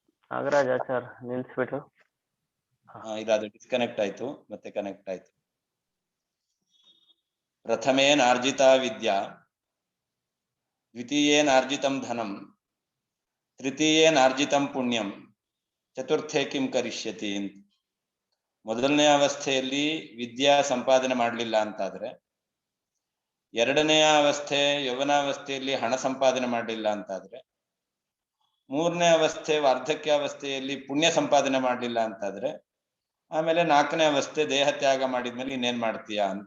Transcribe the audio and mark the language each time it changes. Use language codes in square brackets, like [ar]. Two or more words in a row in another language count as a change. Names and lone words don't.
[kn] ನಾಗರಾಜ್ ಆಚಾರ್ ನಿಲ್ಸ್ಬಿಟ್ರು. ಇಲ್ಲ, ಅದು ಡಿಸ್ಕನೆಕ್ಟ್ ಆಯ್ತು, ಮತ್ತೆ ಕನೆಕ್ಟ್ ಆಯ್ತು. [sa] ಪ್ರಥಮೇನಾರ್ಜಿತಾ ವಿದ್ಯಾ, ದ್ವಿತೀಯೇನಾರ್ಜಿತಂ ಧನಂ, ತೃತೀಯೇನಾರ್ಜಿತಂ ಪುಣ್ಯಂ, ಚತುರ್ಥೇ ಕಿಂ ಕರಿಷ್ಯತಿ ಅಂತ. [kn] ಮೊದಲನೇ ಅವಸ್ಥೆಯಲ್ಲಿ ವಿದ್ಯಾ ಸಂಪಾದನೆ ಮಾಡಲಿಲ್ಲ ಅಂತಾದ್ರೆ, ಎರಡನೆಯ ಅವಸ್ಥೆ ಯೌವನಾವಸ್ಥೆಯಲ್ಲಿ ಹಣ ಸಂಪಾದನೆ ಮಾಡಲಿಲ್ಲ ಅಂತಾದ್ರೆ, ಮೂರನೇ ಅವಸ್ಥೆ ವಾರ್ಧಕ್ಯ ಅವಸ್ಥೆಯಲ್ಲಿ ಪುಣ್ಯ ಸಂಪಾದನೆ ಮಾಡಲಿಲ್ಲ ಅಂತಾದ್ರೆ, ಆಮೇಲೆ ನಾಲ್ಕನೇ ಅವಸ್ಥೆ ದೇಹ ತ್ಯಾಗ ಮಾಡಿದ್ಮೇಲೆ ಇನ್ನೇನ್ ಮಾಡ್ತೀಯಾ ಅಂತ.